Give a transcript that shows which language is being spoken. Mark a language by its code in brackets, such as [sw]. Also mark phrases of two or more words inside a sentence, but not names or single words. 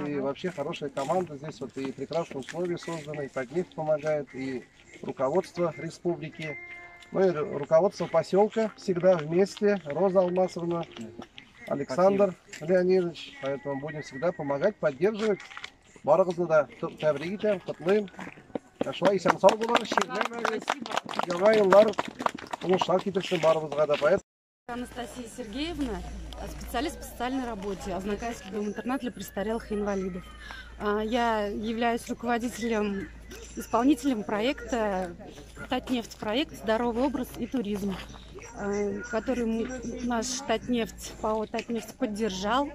[ru] И вообще хорошая команда. Здесь вот и прекрасные условия созданы, и Татнефть помогает, и руководство республики. Ну и руководство поселка всегда вместе. Роза Алмасовна, Александр Леонидович. Поэтому будем всегда помогать, поддерживать. [tt] Барыгызны да тәбрик итәм, котлыйм. Шулай исән сау булыгыз, яңа еллар уңышлар китерсен барыбызга да. [ru] Поэтому Анастасия Сергеевна, специалист по социальной работе, Азнакайский дом-интернат для престарелых и инвалидов. Я являюсь руководителем, исполнителем проекта Татнефть, проект «Здоровый образ и туризм», который наш Татнефть, ПАО «Татнефть» поддержал.